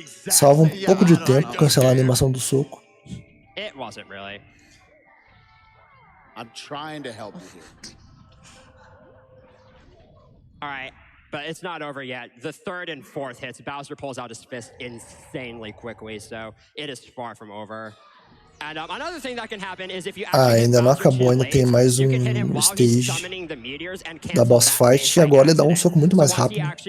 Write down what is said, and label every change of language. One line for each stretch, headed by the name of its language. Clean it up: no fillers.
Portuguese: Salva um pouco de tempo cancelar a animação do soco.
English: It wasn't really. I'm trying to help you here. Alright, but it's not over yet. The 3rd and 4th hits, Bowser pulls out his fist insanely quickly, so it is far from over. And another thing that can happen is if you
Portuguese: ainda não acabou, ainda tem mais um stage da boss fight e agora ele dá um soco muito mais rápido.